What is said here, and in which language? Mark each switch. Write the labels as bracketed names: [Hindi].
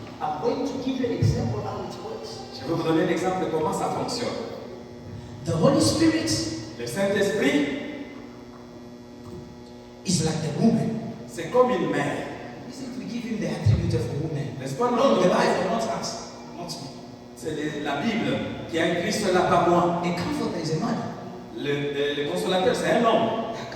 [English] I'm going to give you an example how it works. [French] Je vais vous donner un exemple de comment ça fonctionne. [English] The Holy Spirit [French] Le Saint-Esprit, [English] is like the woman. [French] c'est comme une mère. [English] Isn't we give him the attribute of a woman? [French] N'est-ce pas? [English] No, the Bible, not us, not me. [French] C'est la Bible qui a écrit cela par moi. [English] A comforter is a man. [French] Le consolateur, c'est un homme.